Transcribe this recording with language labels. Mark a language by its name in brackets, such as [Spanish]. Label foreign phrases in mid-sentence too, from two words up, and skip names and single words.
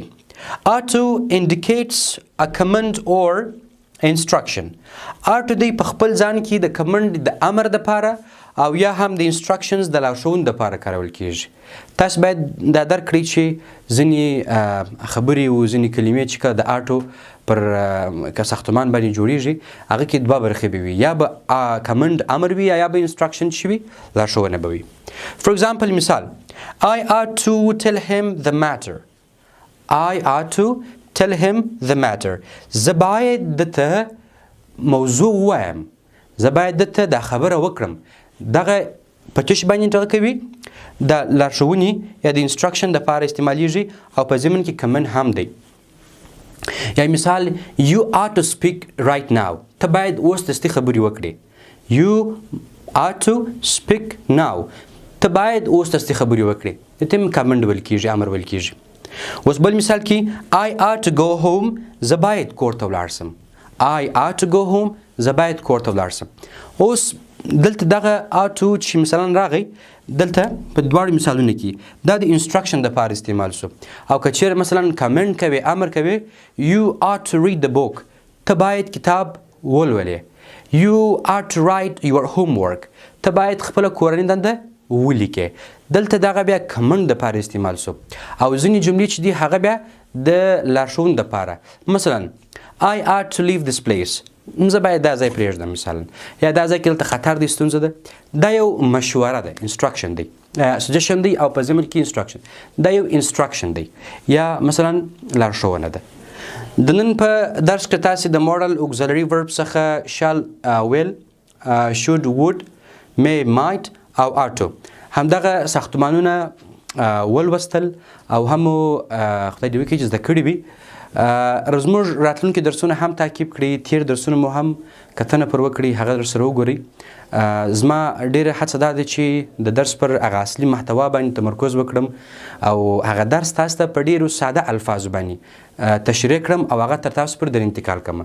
[English] ought to indicates a command or instruction. ought to [Pashto] دی په خپل ځان کې د command د امر دپاره او یا هم د instructions د لارښوونې دپاره کارول کېږي. تاسو باید دا درک کړئ چې ځینې خبرې او ځینې کلمې چې کله د آټو پر که ساختمان باندې جوړیږي هغه کې دوه برخې به وي، یا به کمنډ امر وي یا به انسټرکشن چې وي لارښوونه به وي. [English] for example مثال I ought to tell him the matter. I ought to tell him the matter. [Pashto] زه باید دته موضوع ووایم، زه باید دته دا خبره وکړم. دغه په تش باندې ټغه کوي د لارښوونې یا د انسټرکشن دپاره استعمالیږي او په ضمن کې کمن هم دی. یا مثال [English] you ought to speak right now. [Pashto] ته باید اوس دستي خبرې وکړې. [English] you ought to speak now. [Pashto] ته باید اوس دستي خبرې وکړې. د ته کمنډ ویل کېږي، امر ویل کېږي. اوس بل مثال کې [English] I ought to go home. [Pashto] زه باید کور ته ولاړ سم. [English] I ought to go home. [Pashto] زه باید کور ته ولاړ سم. اوس دلته دغه آټو چې مثلا راغی دلته په دواړو مثالونو کې دا د انسټرکشن دپاره استعمال شو. او که چیرې مثلا کمنټ کوي، امر کوي [English] you ought to read the book. [Pashto] ته باید کتاب ولولې. [English] you ought to write your homework. [Pashto] ته باید خپله کورنۍ دنده ولیکې. دلته دغه بیا کمنټ دپاره استعمال شو. او ځینې جملې چې دي هغه بیا د لارښوونې دپاره، مثلا [English] I ought to leave this place. [Pashto] زه باید دا ځای پرېږدم مثلا، یا دا ځای کې دلته خطر دی، ستونزه ده. دا یو مشوره ده، انسټرکشن دی، سجیشن دی او په ضمن کې انسټرکشن. دا یو انسټرکشن دی یا مثلا لارښوونه ده. د نن په درس کې تاسې د [English] modal auxiliary verb [Pashto] څخه [English] shall will should would may might [Pashto] او [English] ought to [Pashto] همدغه ساختمانونه ولوستل او هم خدای دې وکړي چې زده کړي وي. زموږ راتلونکي درسونه هم تعقیب کړئ، تیر درسونه مو هم کتنه پر وکړئ، هغه درسره وګورئ. زما ډېره هڅه دا ده چې د درس پر هغه اصلي محتوا باندې تمرکز وکړم او هغه درس تاسو ته په ډېرو ساده الفاظو باندې تشریح کړم او هغه تر تاسو پر در انتقال کړم.